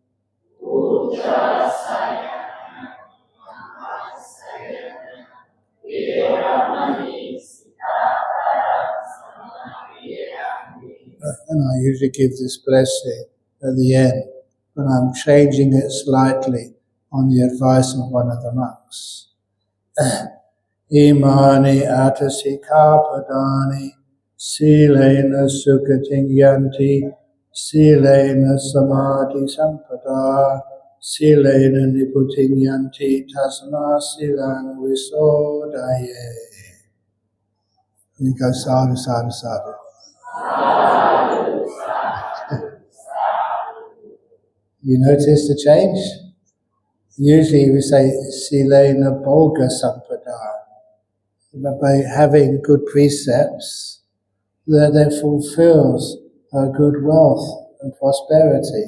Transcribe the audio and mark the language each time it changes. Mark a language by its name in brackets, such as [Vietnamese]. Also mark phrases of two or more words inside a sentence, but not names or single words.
[English] And I usually give this blessing at the end, but I'm changing it slightly on the advice of one of the monks. [Pali] Imani atasikhapadani silena sukating yanti silena samadhi sampada silena niputing yanti tasma silang visodaye. [English] And you go [Pali] sadhu, sadhu, sadhu. [English] You notice the change? Usually we say [Pali] silena bhoga sampada. [English] But by having good precepts, that fulfills good wealth and prosperity.